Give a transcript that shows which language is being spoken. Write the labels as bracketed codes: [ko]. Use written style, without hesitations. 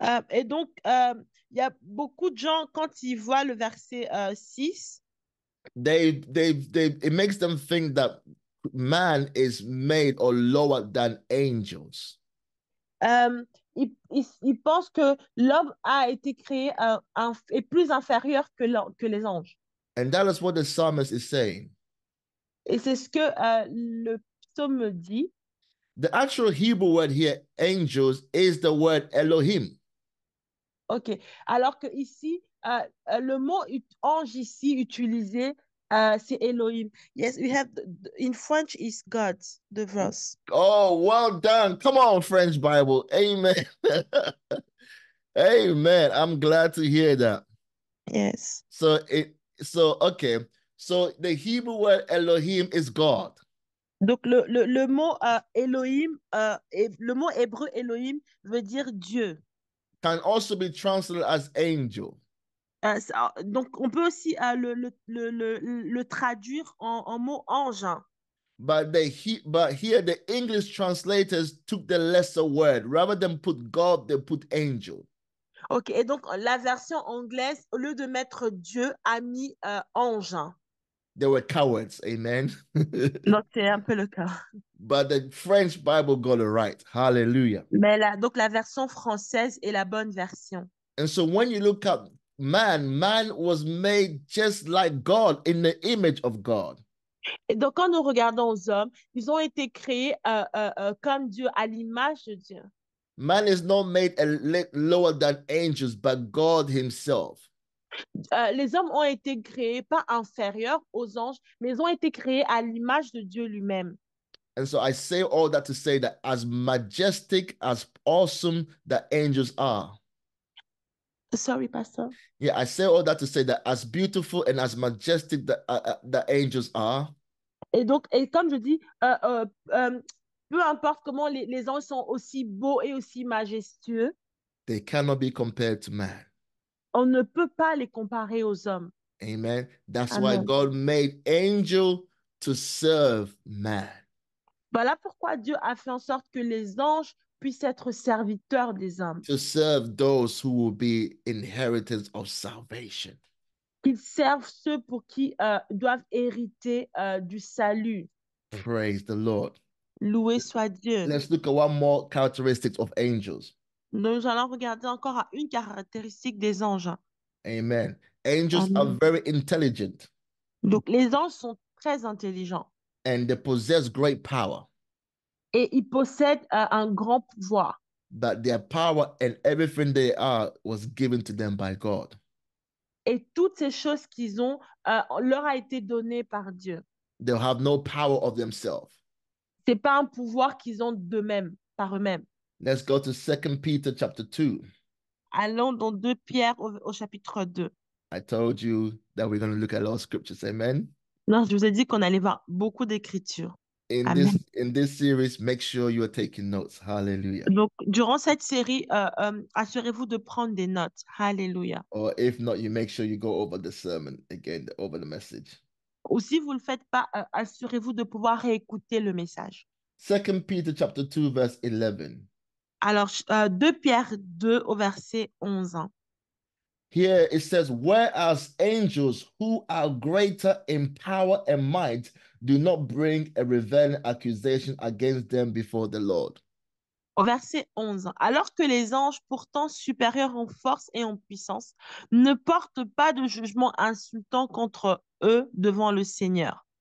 [fr] Et donc, il y a beaucoup de gens, quand ils voient le verset 6, [en] it makes them think that man is made or lower than angels. [fr] ils pensent que l'homme a été créé est plus inférieur que les anges. [en] And that is what the psalmist is saying. [fr] Et c'est ce que le psaume dit. [en] The actual Hebrew word here, angels, is the word Elohim. Ok. [fr] Alors que ici, le mot ange ici utilisé, c'est Elohim. [en] Yes, we have in French is God, the verse. Oh, well done. Come on, French Bible. Amen. Amen. I'm glad to hear that. Yes. Okay. So the Hebrew word Elohim is God. [fr] Donc le mot Elohim, le mot hébreu Elohim veut dire Dieu. [en] Can also be translated as angel. [fr] Donc on peut aussi le traduire en mot ange. Hein. [en] But here the English translators took the lesser word. Rather than put God, they put angel. [fr] Ok, et donc la version anglaise, au lieu de mettre Dieu, a mis ange. [en] They were cowards, amen. [fr] Donc c'est un peu le cas. [en] But the French Bible got it right. Hallelujah. [fr] Mais donc la version française est la bonne version. [en] And so when you look at man was made just like God, in the image of God. [fr] Et donc quand nous regardons aux hommes, ils ont été créés comme Dieu, à l'image de Dieu. [en] Man is not made lower than angels, but God himself. [fr] Les hommes ont été créés pas inférieurs aux anges, mais ils ont été créés à l'image de Dieu lui-même. [en] And so I say all that to say that as majestic, as awesome that angels are, Sorry, pasteur. yeah, I say all that to say that as beautiful and as majestic that angels are, [fr] Et donc, et comme je dis, peu importe comment les anges sont aussi beaux et aussi majestueux, [en] they cannot be compared to man. [fr] on ne peut pas les comparer aux hommes. [en] Amen. That's why Amen. God made angel to serve man. [fr] Voilà pourquoi Dieu a fait en sorte que les anges puissent être serviteurs des hommes, [en] To serve those who will be inheritors of salvation. [fr] qu'ils servent ceux pour qui doivent hériter du salut. [en] Praise the Lord. [fr] Loué soit Dieu. [en] Let's look at one more characteristic of angels. [fr] Nous allons regarder encore à une caractéristique des anges. [en] Amen. Angels are Amen. very intelligent [fr] Donc, les anges sont très intelligents [en] and they possess great power, [fr] et ils possèdent un grand pouvoir. [en] but their power and everything they are was given to them by God. [fr] Et toutes ces choses qu'ils ont leur a été donné par Dieu. [en] They'll have no power of themselves. [fr] C'est pas un pouvoir qu'ils ont d'eux-mêmes, par eux-mêmes. [en] Let's go to 2 Peter chapter 2. [fr] Allons dans 2 Pierre au chapitre 2. [en] I told you that we're going to look at all scriptures. Amen. [fr] Non, je vous ai dit qu'on allait voir beaucoup d'écritures. [en] In Amen. this series, make sure you are taking notes. Hallelujah. [fr] Donc, durant cette série, assurez-vous de prendre des notes. Alléluia. [en] Or if not, you make sure you go over the sermon again, over the message. [fr] Ou si vous ne le faites pas, assurez-vous de pouvoir réécouter le message. [en] 2 Peter chapter 2, verse 11. [fr] Alors, 2 Pierre 2 au verset 11. [en] Here it says, whereas angels who are greater in power and might do not bring a revailing accusation against them before the Lord. [fr] Au verset 11. Alors que les anges, pourtant supérieurs en force et en puissance, ne portent pas de jugement insultant contre eux devant le Seigneur.